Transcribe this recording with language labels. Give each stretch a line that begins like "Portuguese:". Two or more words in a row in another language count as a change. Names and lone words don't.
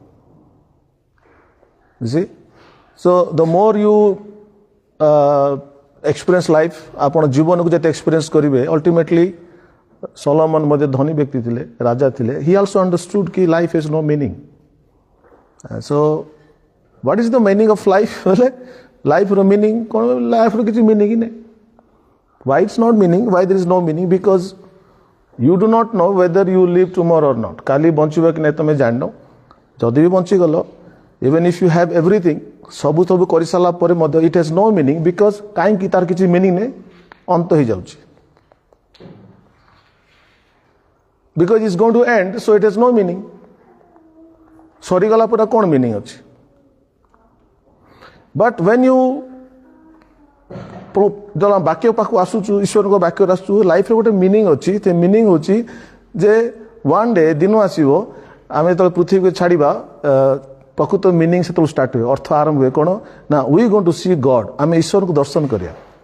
English: So the more you experience life,
Odia: ଆପଣ ଜୀବନକୁ ଯେତେ ଏକ୍ସପିରିଏନ୍ସ କରିବେ ଅଲ୍ଟିମେଟଲି ସଲୋମନ ମଧ୍ୟ ଧନୀ ବ୍ୟକ୍ତି ଥିଲେ, ରାଜା ଥିଲେ।
English: He also understood କି life is no meaning। So what is the meaning of life?
Odia: ବୋଲେ
English: lifeର meaning
Odia: କ'ଣ? ଲାଇଫ୍ର କିଛି ମିନିଂ ହିଁ ନାହିଁ।
English: Why it's not meaning? Why there is no meaning? Because you do not know whether you live tomorrow or not.
Odia: କାଲି ବଞ୍ଚିବ କି ନାହିଁ ତୁମେ ଜାଣିନ। ଯଦି ବି ବଞ୍ଚିଗଲ,
English: even if you have everything,
Odia: ସବୁ କରିସାରିଲା ପରେ ମଧ୍ୟ
English: it has no meaning,
Odia: because କାହିଁକି ତାର କିଛି ମିନିଂ ନାହିଁ, ଅନ୍ତ ହେଇଯାଉଛି।
English: Because it's going to end, so it has no meaning.
Odia: ସରିଗଲା ପରେ କ'ଣ ମିନିଂ ଅଛି?
English: But when you
Odia: ବାକ୍ୟ ପାଖକୁ ଆସୁଛୁ, ଈଶ୍ୱରଙ୍କ ବାକ୍ୟରେ ଆସୁଛୁ, ଲାଇଫ୍ରେ ଗୋଟେ ମିନିଂ ଅଛି। ସେ ମିନିଂ ହେଉଛି ଯେ
English: one day
Odia: ଦିନ ଆସିବ ଆମେ ଯେତେବେଳେ ପୃଥିବୀକୁ ଛାଡ଼ିବା, ପ୍ରକୃତ ମିନିଂ ସେତେବେଳେ ଷ୍ଟାର୍ଟ ହୁଏ, ଅର୍ଥ ଆରମ୍ଭ ହୁଏ। କ'ଣ ନା
English: we going to see God,
Odia: ଆମେ ଈଶ୍ୱରଙ୍କୁ ଦର୍ଶନ କରିବା।